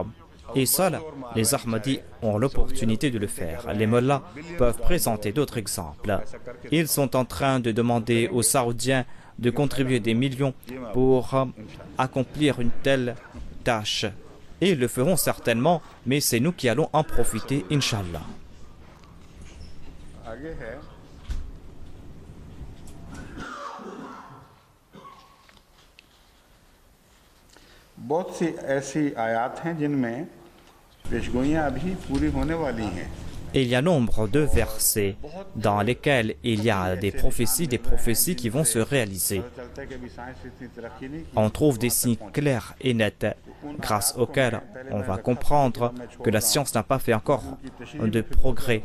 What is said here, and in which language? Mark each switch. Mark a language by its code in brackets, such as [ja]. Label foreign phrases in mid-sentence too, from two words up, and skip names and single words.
[fr] Et seuls les Ahmadis ont l'opportunité de le faire. Les mollahs peuvent présenter d'autres exemples. Ils sont en train de demander aux Saoudiens de contribuer des millions pour accomplir une telle tâche. Et ils le feront certainement, mais c'est nous qui allons en profiter, Inch'Allah. [ur] بہت سی ایسی آیات ہیں جن میں پیشگوئیاں ابھی پوری ہونے والی ہیں. [fr] Et il y a nombre de versets dans lesquels il y a des prophéties qui vont se réaliser. On trouve des signes clairs et nets grâce auxquels on va comprendre que la science n'a pas fait encore de progrès.